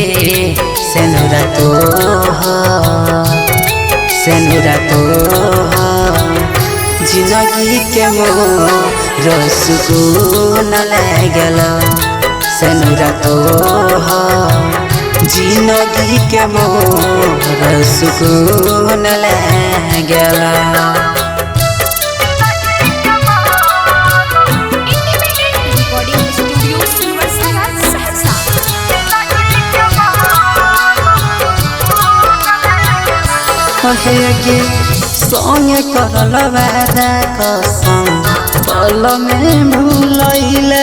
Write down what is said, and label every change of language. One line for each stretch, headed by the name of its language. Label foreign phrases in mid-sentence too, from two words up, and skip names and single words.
Maithili: सेनुरा तोहर जिंदगी के मोर सुकून लागल। सेनुरा तोहर जिंदगी के मोर सुकून लागल।
English: recording studio
Maithili: सुनवर्सा राज सहरसा। कहे गे संगे करल वादा कसम पल में भूलैले।